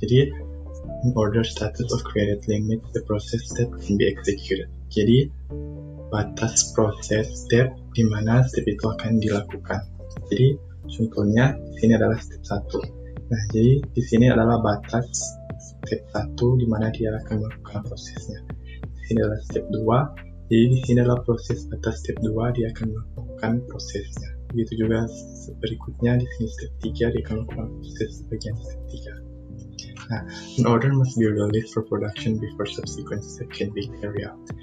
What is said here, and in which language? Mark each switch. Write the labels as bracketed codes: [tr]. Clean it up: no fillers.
[en] Jadi order status of created limit the process that can be executed. [id] Jadi batas proses step di mana step itu akan dilakukan. Jadi contohnya di sini adalah step 1. Nah, jadi di sini adalah batas step 1 di mana dia akan melakukan prosesnya. Di sini adalah step 2. Jadi di sini adalah proses atas step 2 dia akan melakukan prosesnya. Begitu juga berikutnya di sini step 3 dia akan melakukan proses bagian step 3. [en] Nah, an order must be released for production before subsequent step can be carried out.